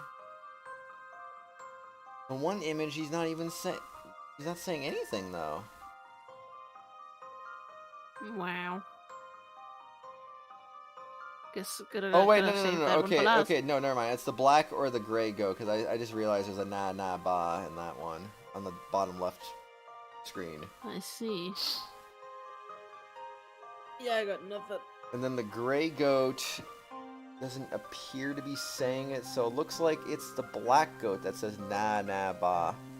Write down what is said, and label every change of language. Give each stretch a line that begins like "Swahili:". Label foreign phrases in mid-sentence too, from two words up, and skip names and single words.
English: In one image he's not saying anything though. Wow. Guess Oh wait, no. Okay, no, never mind. It's the black or the gray goat, because I just realized there's a na na ba in that one on the bottom left screen. I see. Yeah, I got nothing. And then the gray goat doesn't appear to be saying it, so it looks like it's the black goat that says na na ba.